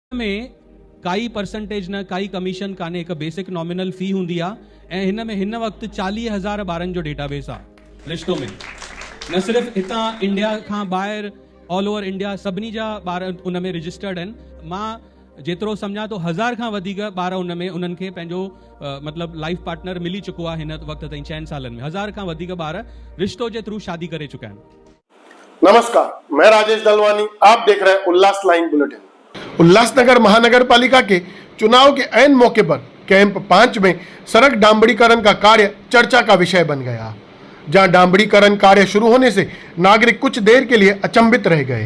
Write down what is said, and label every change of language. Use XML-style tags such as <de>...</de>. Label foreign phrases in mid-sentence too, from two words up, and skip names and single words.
<sd>में काई परसेंटेज न काई कमीशन काने एक</sd> <en>basic nominal fee</en> <sd>हुंदी आ ऐं हिन में हिन वक्त 40,000 ॿारनि जो डेटाबेस आ रिश्तो में न सिर्फ हितां इंडिया खां ॿाहिरि</sd> <en>all over India</en> <sd>सभिनी जा ॿार उन में रजिस्टर्ड आहिनि। मां जेतिरो सम्झां तो 1000 खां वधीक ॿार उन में उन्हनि खे पंहिंजो मतलब</sd> <en>life partner</en> <sd>मिली चुको आहे हिन वक्त ताईं 6 सालनि में 1000 खां वधीक ॿार रिश्तो जे थ्रू शादी करे चुका आहिनि।</sd> <hi>नमस्कार, मैं राजेश दलवानी, आप देख रहे हैं उल्लास लाइन बुलेटिन। उल्लासनगर महानगर पालिका के चुनाव के ऐन मौके पर कैंप 5 में सड़क डांबरीकरण का कार्य चर्चा का विषय बन गया, जहां डांबरीकरण कार्य शुरू होने से नागरिक कुछ देर के लिए अचंभित रह गए।</hi>